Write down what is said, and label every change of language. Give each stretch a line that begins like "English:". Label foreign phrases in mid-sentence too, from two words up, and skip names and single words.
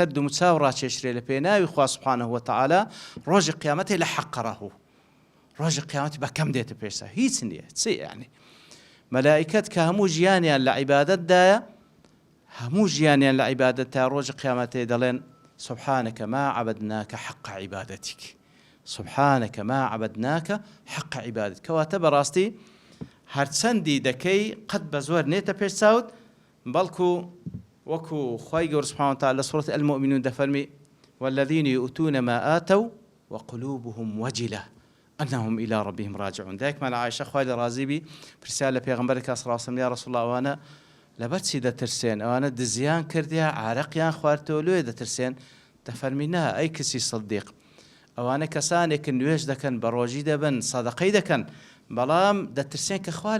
Central Kurdish: دوومچاو ڕاکێشرێ لە پێناوی خوا
Arabic: سوبحانەه وتەعالا
Central Kurdish: ڕۆژی قیامەتێ لە حەقەڕەهو ڕۆژی قیامەتی بە کەم دێتە پێشە هیچ نییە چی یعنی مەلائیکەت کە هەموو ژیانیان لە عیبادەتدایە هەموو ژیانیان لە عیبادەت تا ڕۆژی قیامەتێ دەڵێن
Arabic: سبحانك ما عبدناك حق عبادتك سبحانك ما عبدناك حق عبادتك
Central Kurdish: کەواتە بەڕاستی هەرچەندی دەکەی قەت بە زۆر نێتە پێش چاوت بەڵکو وەکو خوای گەورە
Arabic: سبحانه وتعالى
Central Kurdish: لە سورة المؤمنون دەفەرمی
Arabic: والذين يؤتون ما آتوا وقلوبهم وجلة أنهم إلى ربهم راجعون
Central Kurdish: دایکمان عایشە خوای لە ڕازی بی پرسیار لە پێغەمبەرێکا
Arabic: صلی الله علیه وسلم یا رسول الله
Central Kurdish: ئەوانە لەبەر چی دەترسێن ئەوانە دزیان کردیا عارەقیان خواردتەوە لێ دەترسێن دەفەرمی نا ئەی کەسی سەدیق ئەوانە کەسانێکن نوێژ دەکەن بە ڕۆژی دەبن سەدەقەی دەکەن بەڵام دەترسێن کە خوا